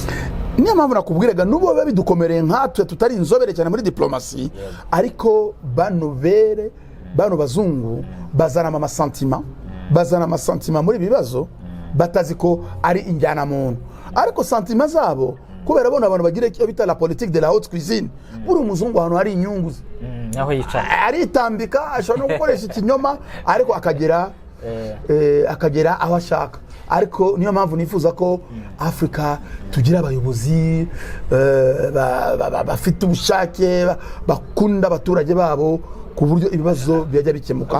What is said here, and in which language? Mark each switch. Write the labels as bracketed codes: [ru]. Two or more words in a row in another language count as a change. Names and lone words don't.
[rw] Niyo mpamvu nakubwiraga n'ubo biba bidukomereye nkatwe tutari inzobere cyane muri diplomasi ariko bano bazungu bazana amasantima muri bibazo batazi ko ari injyana muntu ariko santima zabo kubera bona abantu bagira icyo bita [fr] la politique de la haute cuisine [rw] buri umuzungu hano hari inyungu aho yicara aritambika ashobora no gukoresha ikinyoma ariko akagera aho ashaka. Ariko niyo mpamvu nifuza ko Afrika tugira abayobozi bafite ubushake bakunda abaturage babo ku buryo ibibazo byajya bikemuka.